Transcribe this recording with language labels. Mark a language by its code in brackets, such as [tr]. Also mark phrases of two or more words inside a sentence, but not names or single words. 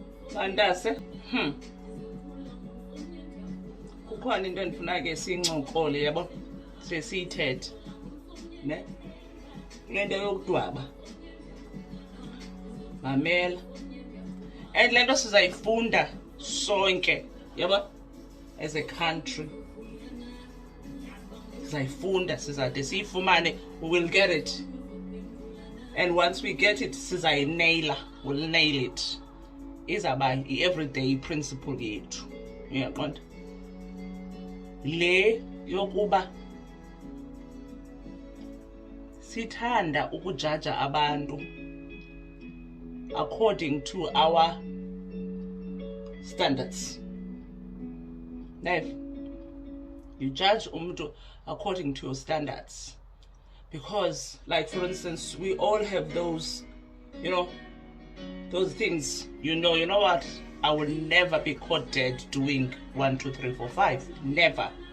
[xh] Mandase kukhona into endifuna ke siyincokole yabo sesiyithethe ne lento yokudwaba mamela and lento sizayifunda sonke yabo [en] as a country [xh] sizayifunda sizade siyifumane, [en] we will get it, and once we get it sizayinaila, we'll nail it. [xh] Izaba i- [en] everyday principle [xh] yethu uyaqonda le yokuba sithanda ukujaja abantu [en] according to our standards. Now, you judge umuntu according to your standards because, like for instance, we all have those, those things, you know what, I will never be caught dead doing 1, 2, 3, 4, 5, never.